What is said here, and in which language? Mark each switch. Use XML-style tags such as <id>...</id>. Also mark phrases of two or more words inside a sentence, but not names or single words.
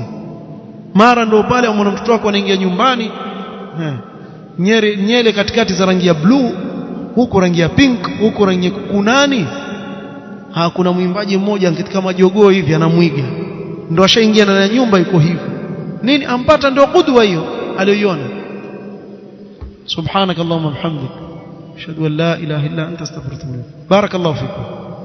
<sw>Mara ndio pale mwana mtoto wako anaingia nyumbani, nyele katikati za rangi ya blue, huko rangi ya pink, huko rangi kunani. Hakuna mwimbaji mmoja katika majogoo hivi anamuiga, ndio ashaingia ndani ya nyumba yuko hivi. Nini ampata? Ndio qudwa hiyo aliyoiona.</sw> <ar>سبحانك اللهم وبحمدك أشهد أن لا إله إلا أنت أستغفرك وأتوب إليك. بارك الله فيكم.</ar>